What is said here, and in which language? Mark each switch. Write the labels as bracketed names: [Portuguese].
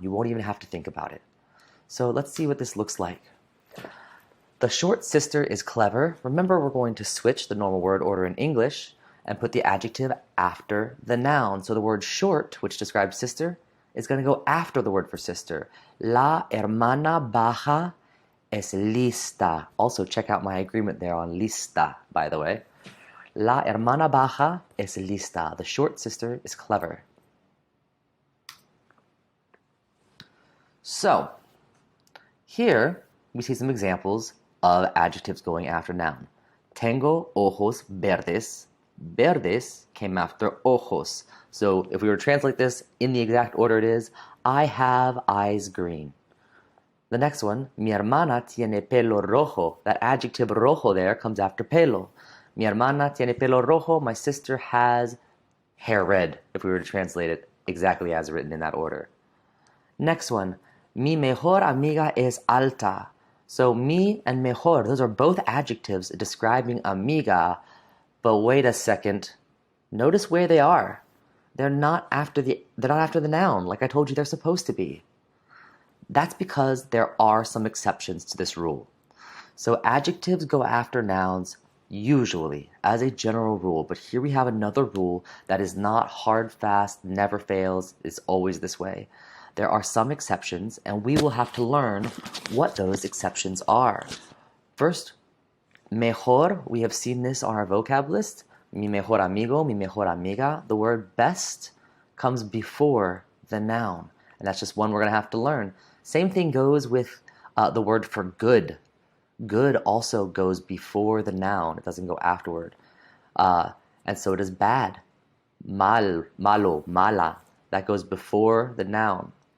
[English] You won't even have to think about it. So let's see what this looks like. The short sister is clever. Remember, we're going to switch the normal word order in English and put the adjective after the noun. So the word short, which describes sister, is going to go after the word for sister. [Spanish] La hermana baja es lista. [English] Also, check out my agreement there on lista, by the way. [Spanish] La hermana baja es lista. [English] The short sister is clever. So, here we see some examples of adjectives going after noun. [Spanish] Tengo ojos verdes. [English] Verdes came after ojos. So if we were to translate this in the exact order it is, I have eyes green. The next one, [Spanish] mi hermana tiene pelo rojo. [English] That adjective rojo there comes after pelo. [Spanish] Mi hermana tiene pelo rojo. [English] My sister has hair red, if we were to translate it exactly as written in that order. Next one, [Spanish] mi mejor amiga es alta. [English] So mi and mejor, those are both adjectives describing amiga. But wait a second. Notice where they are. They're not after the noun, like I told you they're supposed to be. That's because there are some exceptions to this rule. So adjectives go after nouns usually, as a general rule, but here we have another rule that is not hard, fast, never fails, is always this way. There are some exceptions, and we will have to learn what those exceptions are. First, mejor, we have seen this on our vocab list. [Spanish] Mi mejor amigo, mi mejor amiga. [English] The word best comes before the noun, and that's just one we're going to have to learn. Same thing goes with the word for good. Good also goes before the noun. It doesn't go afterward. And so does bad. Mal, malo, mala. That goes before the noun.